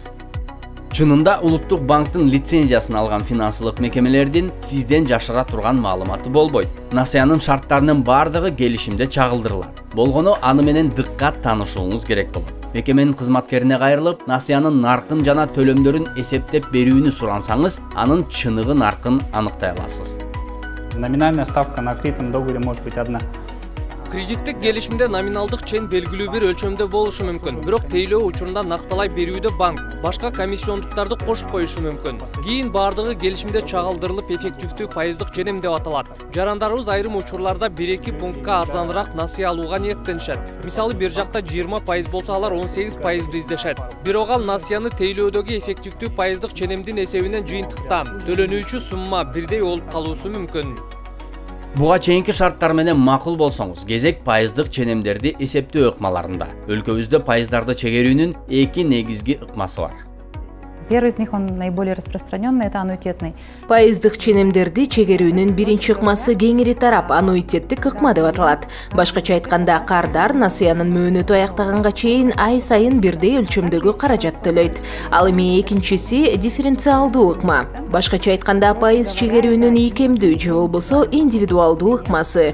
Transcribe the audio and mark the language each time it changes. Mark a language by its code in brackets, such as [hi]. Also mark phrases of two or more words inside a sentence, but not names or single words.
[ky] Чынында Улуттук банктын лицензиясын алган финансылык мекемелердин сизден жашыра турган маалыматы болбойт. Насыянын шарттарынын бардыгы келишимде чагылдырылат. Болгону аны менен дыккат таанышууңуз керек болот. Мекеменин кызматкерине кайрылып, насыянын наркын жана төлөмдөрүн эсептеп берүүнү сурансаңыз, анын чыныгы наркын аныктай аласыз. [ru] Номинальная ставка на кредитном договоре может быть одна. [ky] Кредиттик келишимде номиналдык чен белгилүү бир өлчөмдө болушу мүмкүн. Бирок тейлөө учурунда накталай берүүдө банк башка комиссиондуктарды кошуп коюшу мүмкүн. Кийин бардыгы келишимде чагылдырылып эффективдүү пайыздык ченем деп аталат. Жарандарыбыз айрым учурларда 1-2 пунктка арзаныраак насыя алууга ниеттенишет. Мисалы бир жакта 20% болсо алар 18% издешет. Бирок ал насыяны тейлөөдөгү эффективдүү пайыздык ченемдин эсебинен жыйынтыкта төлөнүүчү сумма бирдей болуп калуусу мүмкүн. Буга чейинки шарттар менен макул болсоңуз, кезек пайыздык ченемдерди эсептөө ыкмаларында. Өлкөбүздө пайыздарды чегерүүнүн эки негизги ыкмасы бар. [ru] Первый из них, он наиболее распространенный, это аннуитетный. [ky] Пайыздык ченемдерди чегерүүнүн биринчи ыкмасы кеңири тарап аннуитеттик ыкма деп аталат. Башкача айтканда, кардар насыянын мөөнөтү аяктаганга чейин ай сайын бирдей өлчөмдөгү каражат төлөйт. Ал эми экинчиси дифференциалдуу ыкма. Башкача айтканда, пайыз чегерүүнүн ийкемдүү же болбосо индивидуалдуу ыкмасы.